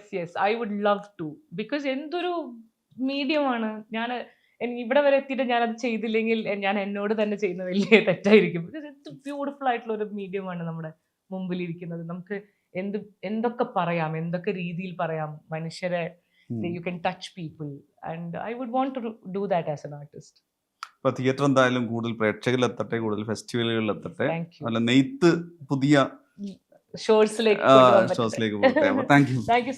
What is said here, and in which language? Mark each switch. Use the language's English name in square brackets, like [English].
[English] Yes, I would love to. Because [Malayalam] എന്തൊരു മീഡിയമാണ്. ഞാൻ ഇവിടെ വരെ എത്തിയിട്ട് ഞാനത് ചെയ്തില്ലെങ്കിൽ ഞാൻ എന്നോട് തന്നെ ചെയ്യുന്ന വലിയ തെറ്റായിരിക്കും. ബ്യൂട്ടിഫുൾ ആയിട്ടുള്ള ഒരു മീഡിയമാണ് നമ്മുടെ മുമ്പിൽ ഇരിക്കുന്നത്. നമുക്ക് എന്തൊക്കെ പറയാം, എന്തൊക്കെ രീതിയിൽ പറയാം. മനുഷ്യരെ [English] you can touch people and I would want to do that as an artist. [Malayalam] ഇപ്പൊ തിയേറ്റർ എന്തായാലും കൂടുതൽ പ്രേക്ഷകരിലെത്തട്ടെ, കൂടുതൽ ഫെസ്റ്റിവലുകളിലെത്തട്ടെ, അല്ല നെയ്ത്ത് പുതിയ ഷോസിലേക്ക് പോകട്ടെ. [English] thank you